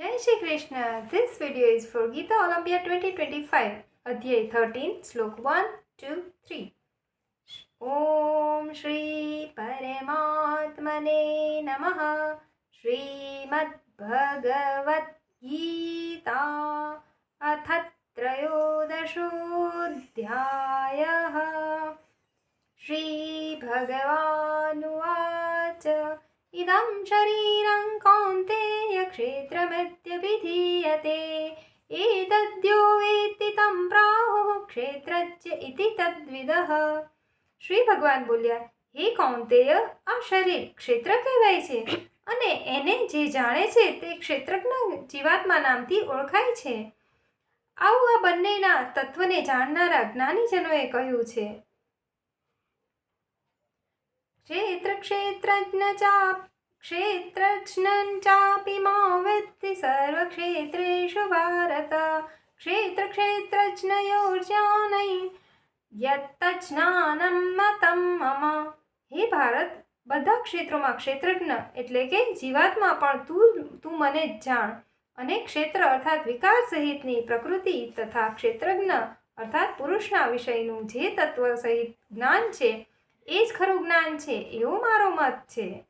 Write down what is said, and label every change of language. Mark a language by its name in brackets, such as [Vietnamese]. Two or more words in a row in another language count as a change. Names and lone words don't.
[Gujarati] જય શ્રી કૃષ્ણ. [English] This video is for Gita Olympia 2025, Adhyay 13, Slok 1, 2, 3. [Sanskrit] ॐ श्री परमात्मने नमः. श्रीमद् भगवद् गीता अथ त्रयोदशोध्यायः. श्री भगवानुवाच. इदं शरीरं कौन्तेय क्षेत्रमित्यभिधीयते एतद्यो वेत्ति तं प्राहुः क्षेत्रज्ञ इति तद्विदः. [Gujarati] શ્રી ભગવાન બોલ્યા, હે કૌંતેય, આ શરીર ક્ષેત્ર કહેવાય છે અને એને જે જાણે છે તે ક્ષેત્રજ્ઞ જીવાત્મા નામથી ઓળખાય છે. આવું આ બંનેના તત્વને જાણનારા જ્ઞાનીજનોએ કહ્યું છે. [Sanskrit] क्षेत्रज्ञं चापि मां वेत्ति सर्वक्षेत्रेषु भारत. क्षेत्रक्षेत्रज्ञयोर्ज्ञानै यत्तज्ज्ञानं मतं मम. [Gujarati] હે ભારત, બધા ક્ષેત્રોમાં ક્ષેત્રજ્ઞ એટલે કે જીવાત્મા પણ તું મને જ જાણ, અને ક્ષેત્ર અર્થાત વિકાર સહિતની પ્રકૃતિ તથા ક્ષેત્રજ્ઞ અર્થાત પુરુષના વિષયનું જે તત્વ સહિત જ્ઞાન છે એ જ ખરું જ્ઞાન છે, એવો મારો મત છે.